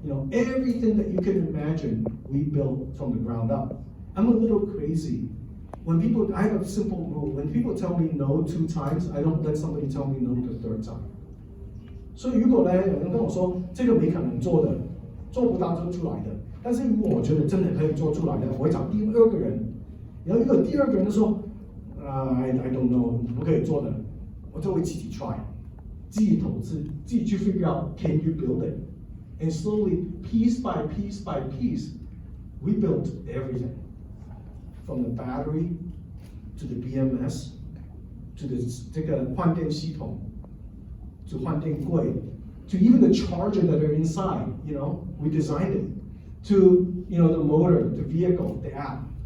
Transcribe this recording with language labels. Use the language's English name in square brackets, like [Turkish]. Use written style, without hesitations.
[English] Everything that you can imagine, we built from the ground up. I'm a little crazy. I have a simple rule. When people tell me no 2 times, I don't let somebody tell me no the 3rd time. [Chinese] 所以如果有人跟我说这个没可能做的，做不到做出来的，但是如果我觉得真的可以做出来的，我会找第2个人。然后如果第2个人说， [English] I don't know， [Chinese] 不可以做的，我就会自己 [English] try， [Chinese] 自己投资，自己去 [English] figure out can you build it。 And slowly, piece by piece by piece, we built everything. From the battery, to the BMS, to [Chinese] 这个换电系统， [English] to [Chinese] 换电柜， [English] to even the charger that are inside, we designed it, to the motor, the vehicle, the app.